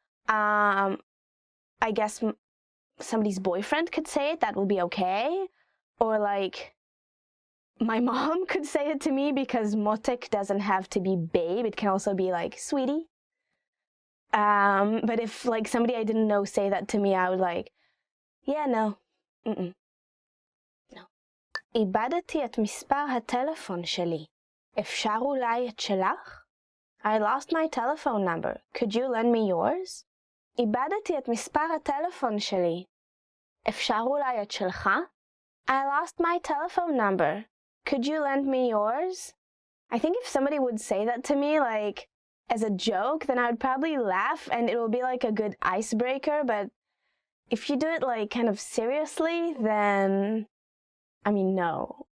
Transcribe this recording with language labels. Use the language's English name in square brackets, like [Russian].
[English] I guess somebody's boyfriend could say it, that will be okay. Or like, my mom could say it to me because motek doesn't have to be babe, it can also be like, sweetie. But if like somebody I didn't know say that to me, I would like, yeah, no. No. [Hebrew] איבדתי את מספר הטלפון שלי. אפשר אולי את שלך? [English] I lost my telephone number. Could you lend me yours? [Hebrew] איבדתי את מספר הטלפון שלי. אפשר אולי את שלך? [English] I lost my telephone number. Could you lend me yours? I think if somebody would say that to me, like, as a joke, then I would probably laugh and it will be like a good icebreaker, but if you do it like kind of seriously, then, I mean, no.